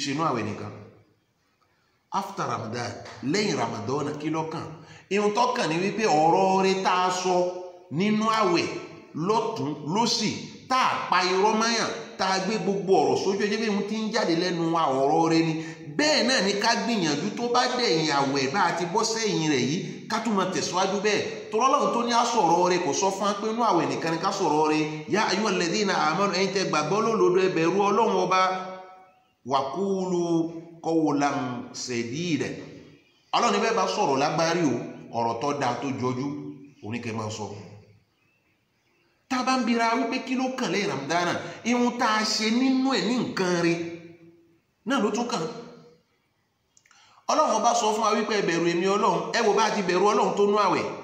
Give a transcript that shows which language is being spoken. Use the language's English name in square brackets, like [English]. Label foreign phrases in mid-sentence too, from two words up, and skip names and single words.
[Yoruba] ṣe inú àwẹ̀ nìkan after Ramadan lẹ́yìn Ramadan kí ló kàn ihun tó kàn ní wípé ọ̀rọ̀ rẹ̀ tá a sọ nínú àwẹ̀ lọ́tún lósì tá a pa irọ́ mọ́yàn tá a gbé gbogbo ọ̀rọ̀ sójú ẹjẹ́ bí mo ti ń jáde lẹ́nu wa ọ̀rọ̀ rẹ̀ ni bẹ́ẹ̀ náà ni ká gbìyànjú tó bá dẹ̀yìn àwẹ̀ bá a ti bọ́ sẹ́yìn rẹ̀ yìí ká tún máa tẹ̀síwájú bẹ́ẹ̀ tó Ọlọ́run tó ní á sọ̀rọ̀ rẹ̀ kò sọ fún wa pé inú àwẹ̀ nìkan ni ká sọ̀rọ̀ rẹ̀ [Arabic] يا أيها الذين آمنوا [Yoruba] ẹ̀yin tẹ́ gbàgbọ́ lódodo ẹ bẹ̀rù Ọlọ́run ọba [Arabic] وقولوا قولا سديدا [Yoruba] Ọlọ́run ní bẹ́ẹ̀ bá sọ̀rọ̀ lágbárí o ọ̀rọ̀ tó dáa tó jọjú oníkẹ́ máa sọ. Tá a bá ń bira wípé kí ló kàn lẹ́yìn Ramadana ihun tá a ṣe nínú ẹ̀ ní nǹkan rẹ̀ náà ló tún kàn. Ọlọ́run bá sọ fún wa wípé ẹ bẹ̀rù èmi Ọlọ́run, ẹ wo bá ti bẹ̀rù Ọlọ́run tó nú àwẹ̀.